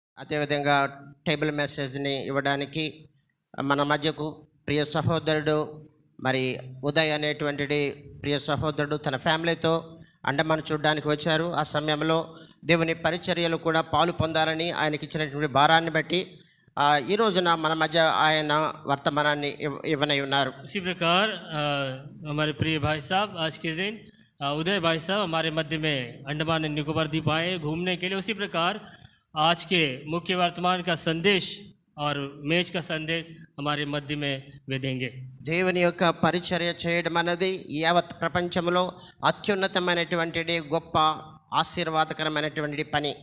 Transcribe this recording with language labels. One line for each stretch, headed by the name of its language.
Telugu: అదేవిధంగా టేబుల్ మెసేజ్ని ఇవ్వడానికి మన మధ్యకు ప్రియ సహోదరుడు మరి ఉదయ్ అనేటువంటి ప్రియ సహోదరుడు తన ఫ్యామిలీతో అండమాన్ చూడడానికి వచ్చారు. ఆ సమయంలో దేవుని పరిచర్యలు కూడా పాలు పొందాలని ఆయనకి ఇచ్చినటువంటి భారాన్ని బట్టి ఈ రోజున మన మధ్య ఆయన వర్తమానాన్ని ఇవ్వనై ఉన్నారు.
Hindi: इसी प्रकार हमारे प्रिय भाई साहब आज के दिन उदय भाई साहब हमारे मध्य में अंडमान एंड निकोबार द्वीप आए घूमने के लिए. उसी प्रकार आज के मुख्य वर्तमान का संदेश और मेज का संदेश हमारे मध्य में वे देंगे.
Telugu: దేవుని యొక్క పరిచర్య చేయడం అనేది యావత్ ప్రపంచంలో అత్యున్నతమైనటువంటి గొప్ప ఆశీర్వాదకరమైనటువంటి పని.